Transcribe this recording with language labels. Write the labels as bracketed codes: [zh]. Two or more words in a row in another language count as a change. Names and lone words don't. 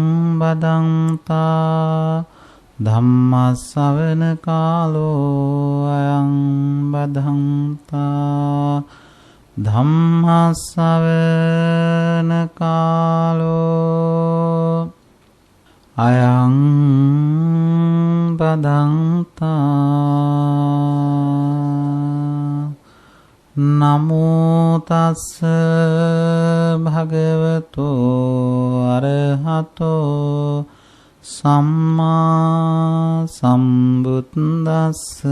[pi] බදන්තා ධම්ම ශ්‍රවණ කාලෝ අයං බදන්තා ධම්ම ශ්‍රවණ කාලෝ අයං බදන්තා. නමෝ තස්ස භගවතෝ අරහතෝ සම්මා සම්බුද්දස්ස.